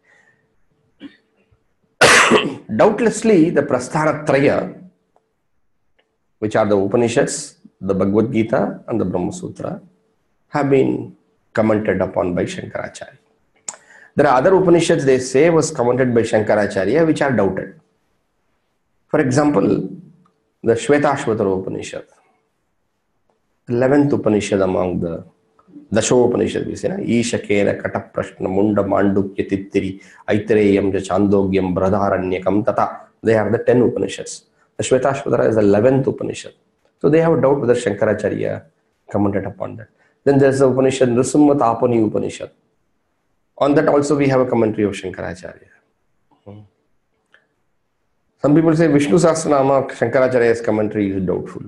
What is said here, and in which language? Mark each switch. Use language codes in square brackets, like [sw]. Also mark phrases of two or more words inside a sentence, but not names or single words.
[en] Doubtlessly, the Prasthanatraya, which are the Upanishads, the Bhagavad Gita and the Brahma Sutra, have been commented upon by Shankaracharya. There are other Upanishads they say was commented by Shankaracharya which are doubted. For example, the Shvetashvatara Upanishad, 11th Upanishad among the Dasho Upanishad, we say, [sa] ईश केन कठ प्रश्न मुण्ड माण्डूक्य तित्तिरि ऐतरेयं छान्दोग्यं बृहदारण्यकं तथा. [en] They are the 10 Upanishads. The Shvetashvatara is the 11th Upanishad. So they have a doubt whether Shankaracharya commented upon that. Then there is the Upanishad Nrisimha Tapani Upanishad. On that also we have a commentary of Shankaracharya. Some people say Vishnu Sahasranama, Shankaracharya's commentary is doubtful.